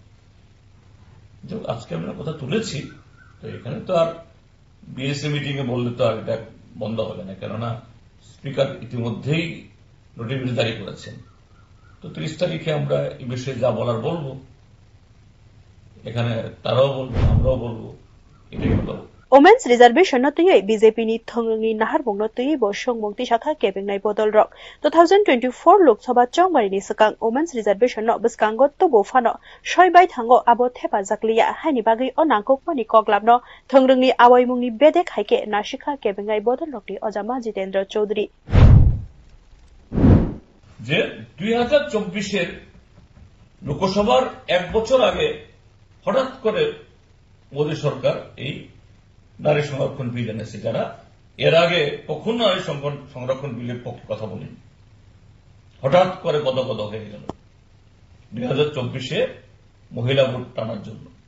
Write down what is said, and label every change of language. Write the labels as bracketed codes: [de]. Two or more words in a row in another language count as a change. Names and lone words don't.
[bn] আজকে আমরা কথা তুলেছি তো এখানে তো আর বিএসএ মিটিং এ বললে তো আর এটা বন্ধ হবে না কেননা স্পিকার ইতিমধ্যেই নোটিশ জারি করেছেন তো 30 তারিখে আমরা এই বিষয়ে যা বলার বলবো এখানে তারাও বলবো আমরাও বলবো এটাই হলো [en] Women's Reservation [trp] no tei BJP ni thongrungni naharbong no tei bo songmungti shakha kebengnai bodol rok 2024 Lok Sabha chongmari ni sakang [en] Women's Reservation [trp] no biskango tobo fano soibai thango abo thepa jakliya haini bagai o nangkokmani koklam no thongrungni awaimungni bedek haike nashikha kebengai bodol rokni Ojama Jitendra Chaudhary [bn] যে 2024 এর লোকসভার এক বছর আগে হঠাৎ করে মোদী সরকার এই নারী সংরক্ষণ বিল এনেছে যারা এর আগে কখনো নারী সংরক্ষণ বিলের পক্ষে কথা বলেনি হঠাৎ করে গদগদ হয়ে গেল 2024 মহিলা ভোট টানার জন্য